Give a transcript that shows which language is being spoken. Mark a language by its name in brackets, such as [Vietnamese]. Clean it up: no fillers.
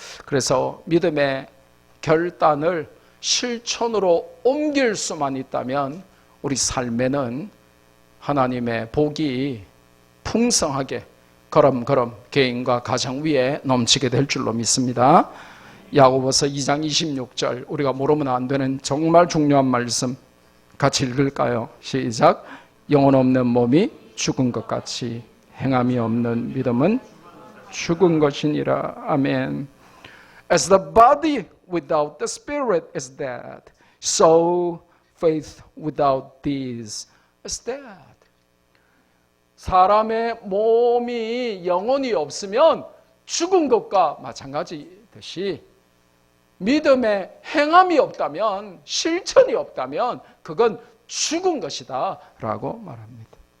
[Korean] 그래서 믿음의 결단을 실천으로 옮길 수만 있다면 우리 삶에는 하나님의 복이 풍성하게 걸음걸음 개인과 가정 위에 넘치게 될 줄로 믿습니다. 야고보서 2장 26절, 우리가 모르면 안 되는 정말 중요한 말씀 같이 읽을까요? 시작. 영혼 없는 몸이 죽은 것 같이 행함이 없는 믿음은 죽은 것이니라. 아멘. [English] As the body without the spirit is dead, so faith without deeds is dead. [Korean] 사람의 몸이 영혼이 없으면 죽은 것과 마찬가지듯이 믿음의 행함이 없다면, 실천이 없다면 그건 죽은 것이다 라고 말합니다.